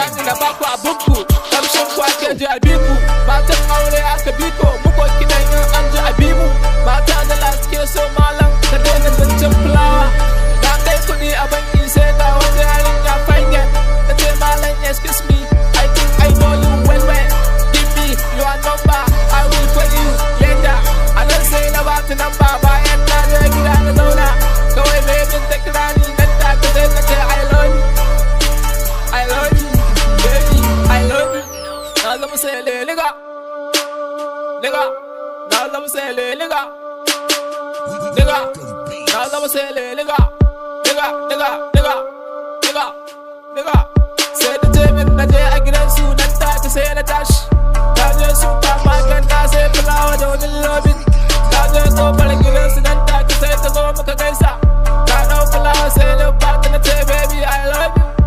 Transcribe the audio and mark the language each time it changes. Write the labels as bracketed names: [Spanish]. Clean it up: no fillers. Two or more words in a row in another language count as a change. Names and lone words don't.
[Hausa] na baku abinku, kamshin ku ake ji a biku. Matan aure aka biko, muku kidan in an ji a bimu. Mata da laske so malam, ka daina zancen fulawa. Na kai kuɗi a banki sai ga wata yarinya fanya. Ta ce malam [English] excuse me, I think I know you well well. Give me your number, I will call you later. [Hausa] A nan sai na bata number bayan na je gida na zauna. Kawai babin ta kira ni nan take sai ta ce [English] I love you. I love you, baby, I love you. [Hausa] Na zama sai leliga, nigga. Na zama sai leliga, nigga. Na zama sai leliga, nigga, nigga, nigga, nigga, nigga. Sai ta ce min na je a gidansu nan take sai na tashi. Na je supermarket na sai fulawa da wani lobin. Na je kofar gidansu nan take sai ta zo muka gaisa. Na ɗau fulawa sai na bata na ce [English] baby I love you.